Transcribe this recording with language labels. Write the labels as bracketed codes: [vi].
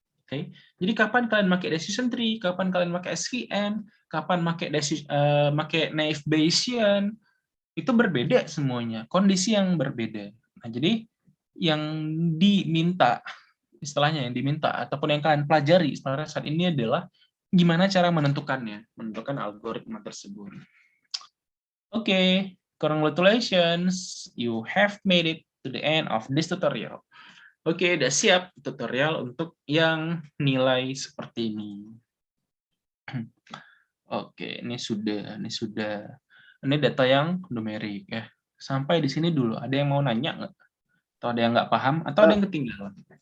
[id] Oke. Jadi kapan kalian pakai decision tree, kapan kalian pakai SVM, kapan pakai naive Bayesian, itu berbeda semuanya, kondisi yang berbeda. Nah, jadi yang diminta istilahnya yang diminta ataupun yang kalian pelajari sebenarnya saat ini adalah gimana cara menentukan algoritma tersebut. [en] Oke, congratulations, you have made it to the end of this tutorial. [id] Oke, udah siap tutorial untuk yang nilai seperti ini. Oke, ini sudah. Ini data yang numerik ya. Sampai di sini dulu. Ada yang mau nanya nggak? Atau ada yang nggak paham? Atau ada yang ketinggalan?